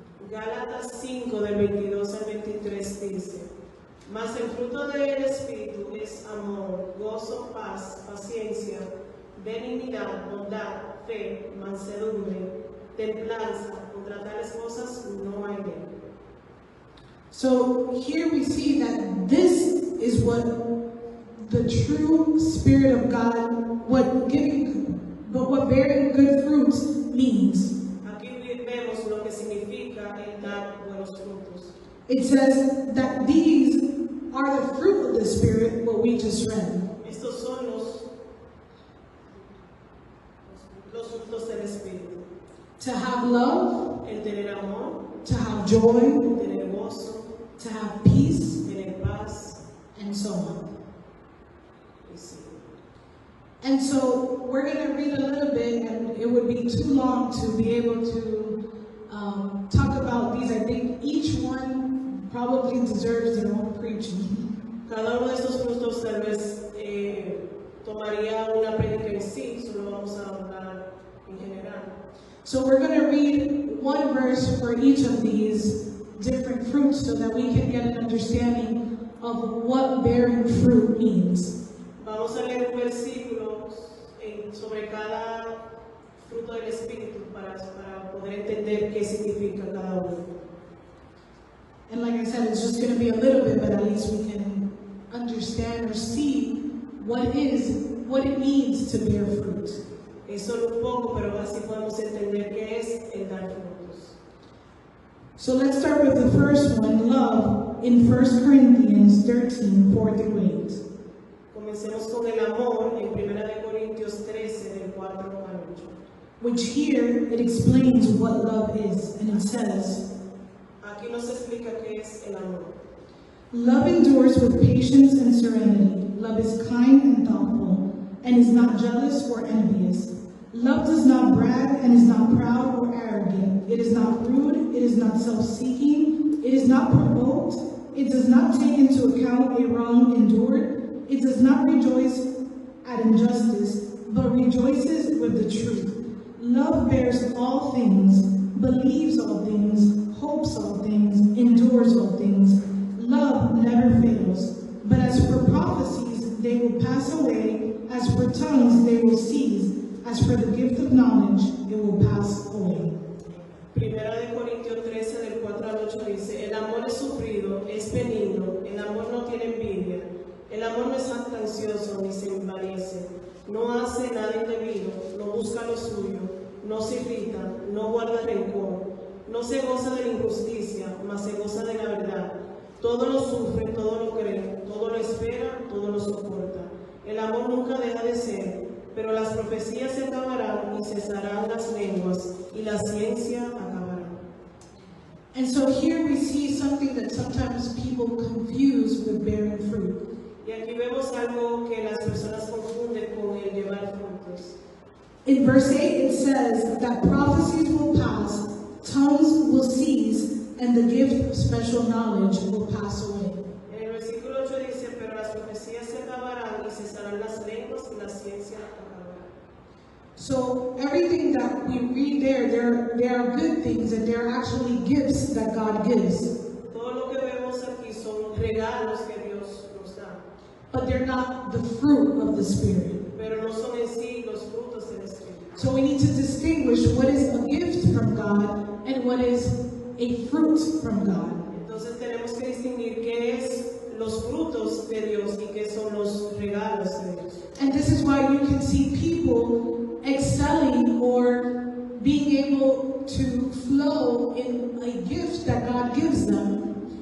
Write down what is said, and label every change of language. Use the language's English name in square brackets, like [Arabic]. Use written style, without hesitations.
[Spanish] Gálatas 5 del 22 al 23 dice, mas el fruto del Espíritu es amor, gozo, paz, paciencia, benignidad, bondad, fe, mansedumbre, templanza. Contra tales cosas no hay ley. [English] So here we see that this is what the true Spirit of God, what bearing good fruits means. [Spanish] Aquí vemos lo que significa el dar buenos frutos. [English] It says that these are the fruit of the Spirit, what we just read. [Spanish] Estos son los frutos del Espíritu. [English] To have love, [Spanish] El tener amor, [English] to have joy, [Spanish] el tener gozo, [English] to have peace, [Spanish] tener paz. [English] and so on. [Spanish] Y sí. [English] And so we're going to read a little bit, and it would be too long to be able to talk about these. I think each one probably deserves their own preaching. [Spanish] Cada uno de estos frutos tal vez tomaría una prédica en sí, solo vamos a hablar en general. [English] So we're going to read one verse for each of these different fruits so that we can get an understanding of what bearing fruit means. [Spanish] Vamos a leer un versículo sobre cada fruto del Espíritu para poder entender qué significa cada uno. [English] And like I said, it's just going to be a little bit, but at least we can understand or see what it means to bear fruit. [Spanish] Es solo un poco, pero así podemos entender qué es el dar frutos. [English] So let's start with the first one, love, in 1 Corinthians 13, 4 through 8. [Spanish] Comencemos con el amor en 1 Corintios 13, del 4 al 8. [English] Which here it explains what love is, and it says, [Spanish] Aquí nos explica qué es el amor. [English] love endures with patience and serenity. Love is kind and thoughtful, and is not jealous or envious. Love does not brag and is not proud or arrogant. It is not rude. It is not self-seeking. It is not provoked. It does not take into account a wrong endured. It does not rejoice at injustice, but rejoices with the truth. Love bears all things, believes all things, hopes all things, endures all things. Love never fails. But as for prophecies, they will pass away. As for tongues, they will cease. As for the gift of knowledge, it will pass away. [Spanish] Primera de Corintios 13, del 4 al 8 dice, el amor es sufrido, es benigno, el amor no tiene envidia, el amor no es jactancioso ni se envanece, no hace nada indebido, no busca lo suyo, no se irrita, no guarda rencor, no se goza de la injusticia, mas se goza de la verdad. Todo lo sufre, todo lo cree, todo lo espera, todo lo soporta. El amor nunca deja de ser, pero las profecías se acabarán y cesarán las lenguas, y la ciencia acabará. [English] And so here we see something that sometimes people confuse with bearing fruit. [Spanish] Y aquí vemos algo que las personas confunden con el llevar frutos. [English] In verse 8 it says that prophecies will pass, tongues will cease, and the gift of special knowledge will pass away. [Spanish] En el versículo 8 dice, pero las profecías se acabarán y cesarán las lenguas y la ciencia acabará. [English] So everything that we read there are good things, and there are actually gifts that God gives. [Spanish] Todo lo que vemos aquí son regalos que Dios nos da, [English] But they're not the fruit of the Spirit. [Spanish] pero no son en sí los frutos del Espíritu. [English] So we need to distinguish what is a gift from God and what is a fruit from God. [Spanish] Entonces tenemos que distinguir qué es los frutos de Dios y qué son los regalos de Dios. [English] And this is why you can see people excelling or being able to flow in a gift that God gives them.